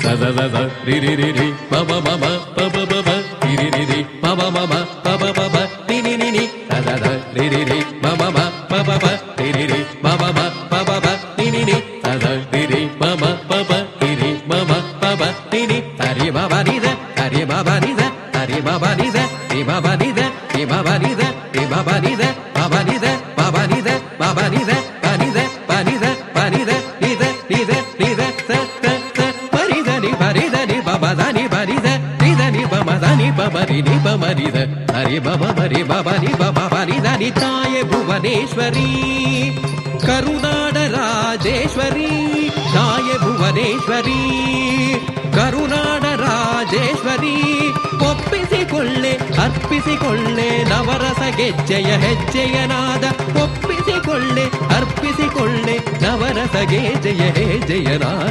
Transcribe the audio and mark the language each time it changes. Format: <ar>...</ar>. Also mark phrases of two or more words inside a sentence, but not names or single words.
<kn>ri ri ri ri ma ma ma ma pa pa pa pa ri ri ri ri ma ma ma ma pa pa pa pa ni ni ni ni ri ri ri ma ma ma pa pa pa ri ri ri ma ma ma pa pa pa ni ni ni ri ri ma ma pa pa ri ri ma ma pa pa ni ni ri ma ba ni da ri ma ba ni da ri ma ba ni da ri ma ba ni da ri ma ba ni da ri ma ba ni da ma ba ni da ma ba ni da ma ba ni da ba ni da ba ni da ba ni da ni da ni da ni da sa sa sa ba ni da ni ba ni ba ba da ni ba ni da ni da ni ba ma da ni ba ma ni ba ma ni da ri ba ma ba ri ba ba ni ba ba ba ni da ni ತಾಯೆ ಭುವನೇಶ್ವರಿ ಕರುನಾಡ ರಾಜೇಶ್ವರಿ ತಾಯೆ ಭುವನೇಶ್ವರಿ ಕರುನಾಡ ರಾಜೇಶ್ವರಿ ಒಪ್ಪಿಸಿಕೊಳ್ಳೆ ಅರ್ಪಿಸಿಕೊಳ್ಳೆ ನವರಸ ಗೆಜ್ಜೆಯ ಹೆಜ್ಜೆಯ ನಾದ ಒಪ್ಪಿಸಿಕೊಳ್ಳೆ ಅರ್ಪಿಸಿಕೊಳ್ಳೆ ನವರಸ ಗೆಜ್ಜೆಯ ಹೆಜ್ಜೆಯ ನಾದ</kn>